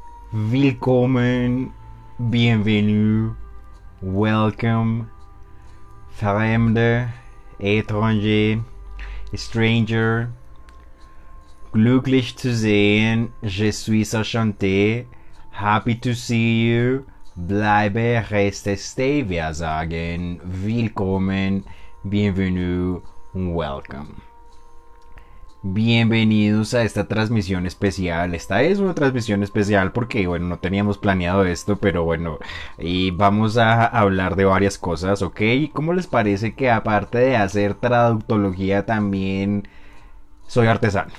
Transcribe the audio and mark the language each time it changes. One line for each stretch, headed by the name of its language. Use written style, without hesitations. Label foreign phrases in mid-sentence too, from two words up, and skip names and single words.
English: Willkommen, bienvenue, welcome, Fremde, étranger, stranger,
German: glücklich zu sehen,
French: je suis enchanté,
English: happy to see you,
German: bleibe, reste, stay, wir sagen, willkommen, bienvenue,
English: welcome.
Spanish: Bienvenidos a esta transmisión especial. Esta es una transmisión especial porque, bueno, no teníamos planeado esto, pero bueno, y vamos a hablar de varias cosas, ¿ok? ¿Cómo les parece que aparte de hacer traductología también soy artesano?